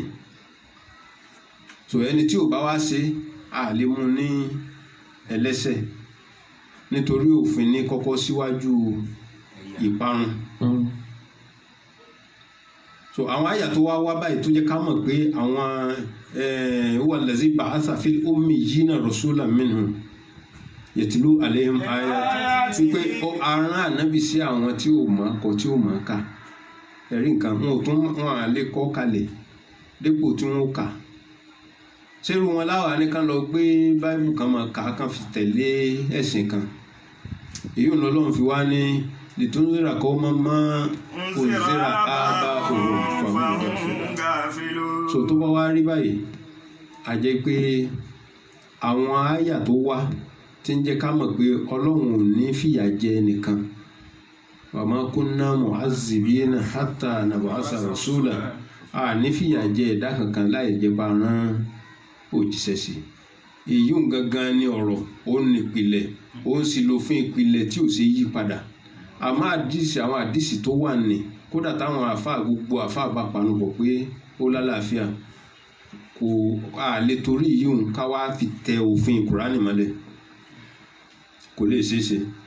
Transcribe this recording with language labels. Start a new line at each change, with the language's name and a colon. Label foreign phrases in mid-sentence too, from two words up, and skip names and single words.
Yoruba: So ẹni tí ò bá wá ṣe a lè mú ní ẹlẹ́ṣẹ̀ nítorí òfin ní kọ́kọ́ síwájú ìparun. So àwọn àyà tó wá báyìí tó jẹ́ ká mọ̀ pé àwọn
Arabic: هو الذي بعث في الأميين رسولا منهم يتلو عليهم آياتي
Yoruba: pé arán ànábì sí àwọn tí ò mọ̀ kọ tí ò mọ̀ ká ẹ̀rí nǹkan wọn à lè kọ́ kalẹ̀ dépò tí wọ́n kà. Ṣérú wọn láwa ní kán lọ gbé báìbù kan máa kà á kán fi tẹ̀lé ẹ̀sìn kan. Èyí ò lọ́lọ́run fi wá ní
Arabic: لتنذر قوما ما أنذر آباؤهم فهم غافلون.
Yoruba: So tó bá wá rí báyìí a jẹ́ pé àwọn àyà tó wá tí ń jẹ́ ká mọ̀ pé Ọlọ́run ò ní fìyà jẹ nìkan wa
Arabic: ما كنا معذبين حتى نبعث رسولا
Yoruba: a ní fìyà jẹ ẹ̀dá kankan láì jẹ́ bá rán òjíṣẹ́ sí èyí ń gangan ní ọ̀rọ̀ ó ní ìpìlẹ̀ ó ń sì lò fún ìpìlẹ̀ tí ò ṣe yí padà àmọ́ àwọn àdìsí tó wà ní kódà táwọn àfáà gbogbo àfáà bá panupọ̀ pé ó lálàáfíà kò a lè torí yìí ń ká wá fi tẹ òfin Kùránì mọ́lẹ̀ kò lè ṣeé ṣe